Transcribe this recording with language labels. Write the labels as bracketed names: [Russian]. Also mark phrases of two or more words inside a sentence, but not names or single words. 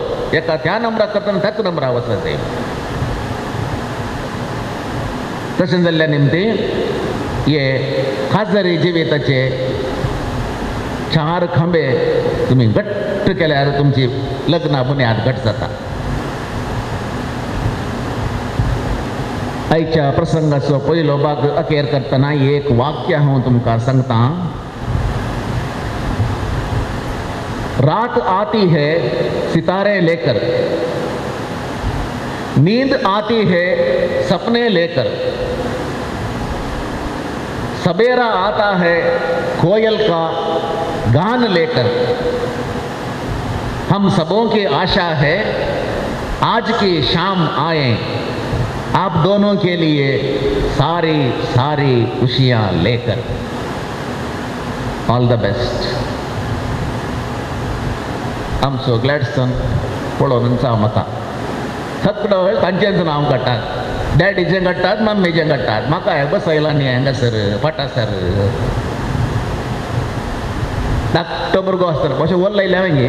[Konkani] एका त्या नंबराक करतना त्याच नंबराक वचत जाय. तशें जाल्ल्या निमती हे खाजरी जिविताचे 4 खांबे तुमी घट्ट केल्यार तुमची लग्ना बुन्याद घट जाता. आयच्या प्रसंगाचो पयलो भाग अखेर करतना एक वाक्य हांव तुमकां सांगता. [Hindi] रात आती है सितारे लेकर, नींद आती है सपने लेकर, सवेरा आता है कोयल का गान लेकर. हम सबों की आशा है आज की शाम आए, आप दोनों के लिए सारी सारी खुशियां लेकर. [English] all the best. [Konkani] आमचो ग्लॅडस्टोन पळोवन जावं म्हाका सगळो तांचेंच नांव काडटात. डॅडीचें काडटात, मम्मीचें काडटात. म्हाका हे बसयला न्ही हांगासर फाटासर. धाकटो भुरगो आसतना मातशें वर लायलें हांवें गे.